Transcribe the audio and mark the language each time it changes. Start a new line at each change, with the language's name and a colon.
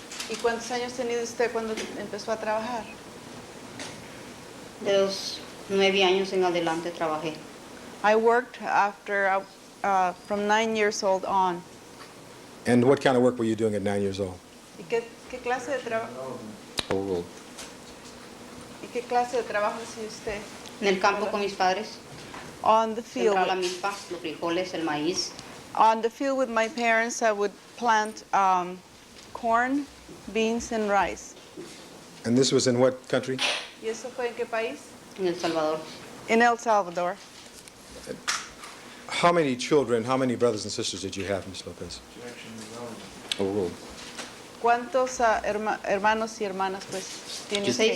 Spanish: ¿Y cuántos años tenía usted cuando empezó a trabajar? De los 9 años en adelante trabajé.
English: I worked after from 9 years old on. And what kind of work were you doing at 9 years old?
Spanish: ¿Y qué clase de trabajo?
English: Overruled.
Spanish: ¿Y qué clase de trabajo hacía usted? En el campo con mis padres.
English: On the field.
Spanish: Sembrar la milpa, los frijoles, el maíz.
English: On the field with my parents, I would plant corn, beans, and rice. And this was in what country?
Spanish: ¿Y eso fue en qué país? En El Salvador.
English: In El Salvador. How many children, how many brothers and sisters did you have, Ms. Lopez? Overruled.
Spanish: ¿Cuántos hermanos y hermanas pues tiene usted?